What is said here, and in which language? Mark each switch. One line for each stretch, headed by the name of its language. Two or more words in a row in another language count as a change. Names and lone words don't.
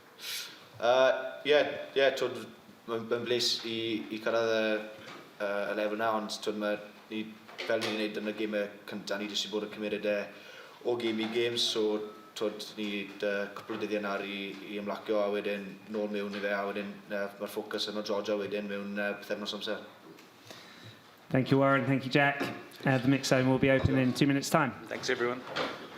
Welsh: Mae'n bles i cyrraedd y lefel na, ond fel ni'n gwneud yn y gemau cyntaf, ni jyst i bod yn cymryd o game i game, so ni cwpl o dyddiau nawr i ymlacio, a wedyn nôl mewn i fe, a wedyn mae'r ffocws yn o Georgia wedyn mewn bythefnos amser.
English: Thank you, Warren. Thank you, Jac. The mix zone will be open in 2 minutes' time. Thanks, everyone.